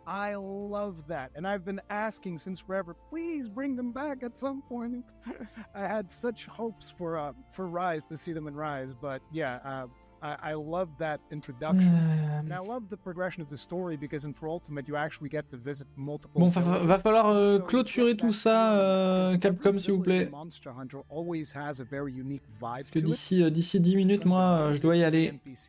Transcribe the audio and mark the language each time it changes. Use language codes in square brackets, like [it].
[en] I love that, and I've been asking since forever, please bring them back at some point. I had such hopes for Rise, to see them in Rise, but yeah, I love that introduction, and I love the progression of the story, because in For Ultimate, you actually get to visit multiple. [fr] Bon, va falloir clôturer tout ça, Capcom, s'il vous plaît. [en] Monster Hunter always has a very unique vibe [fr] Parce que d'ici 10 minutes, moi, je dois y aller.